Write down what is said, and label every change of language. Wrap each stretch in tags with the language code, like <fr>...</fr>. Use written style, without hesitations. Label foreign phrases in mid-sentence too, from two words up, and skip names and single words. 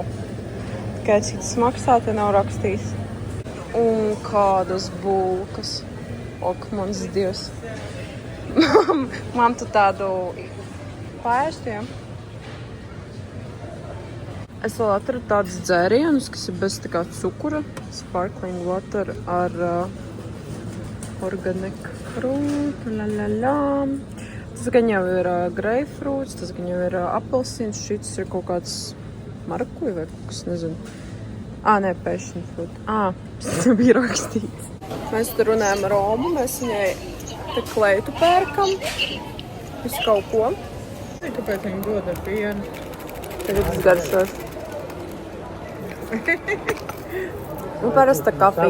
<lv>Tikai cik tas maksā, te nav rakstījis. Un kādas bulkas, ok, mans dievs. Man tu tādu paēstiem. Es vēl atradu tādus dzērienus, kas ir bez tā kā cukura,</lv> <en>sparkling water</en> <lv>ar</lv> <en>organic fruit,</en> <lv>Tas gan jau ir grapefruits, tas gan jau ir apelsīns, šis ir kaut kāds marakuja vai kaut kas, nezinu. Nē,</lv> <en>passion fruit.</en> <lv>Tas bija rakstīts. Mēs tur runājam ar Romu, mēs viņai te kleitu pērkam, visu kaut ko. Kāpēc viņi dod ar pienu? Tagad es garšos. Nu, parasta kafija.</lv>